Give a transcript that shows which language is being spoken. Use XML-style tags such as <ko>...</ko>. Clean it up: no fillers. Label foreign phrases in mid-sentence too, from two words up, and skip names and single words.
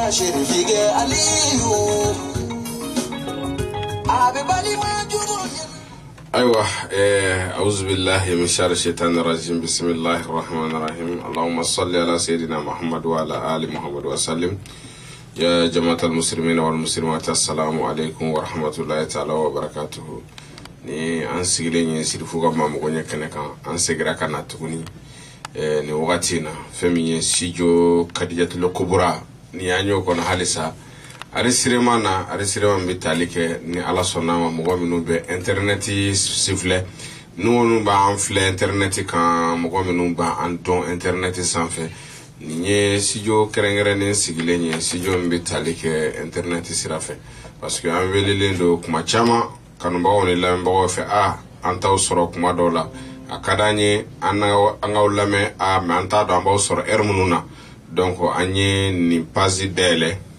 <ar>أيوة أعوذ بالله من شر الشيطان الرجيم بسم الله الرحمن الرحيم اللهم صل على سيدنا محمد وعلى آل محمد وسلم يا جماعة المسلمين والمسلمات السلام عليكم ورحمة الله تعالى وبركاته</ar> <bm>ni an sigilen ye sirifu ka mamogoɲɛ kɛnɛ kan an segira ka na tuguni ni wagati na fɛn min ye studio Kadijatul Kubra ni an y'o kɔnɔ halisa ari sirema bɛ tali kɛ ni ala sɔnna ma mɔgɔ minnu bɛ internet sifilɛ n'olu b'an filɛ internet kan mɔgɔ minnu b'an dɔn internet sanfɛ ni ye studio kɛrɛnkɛrɛnnen sigilen ye studio min bɛ tali kɛ internet sira fɛ</bm> <fr>parce que</fr> <bm>an welelen don kuma caman kanubagaw ni lamɛnbagaw fɛ an t'aw sɔrɔ kuma dɔw la a ka d'an ye an k'aw lamɛn mais an t'a dɔn an b'aw sɔrɔ heure minnu na donc an ye nin page dayɛlɛ</bm>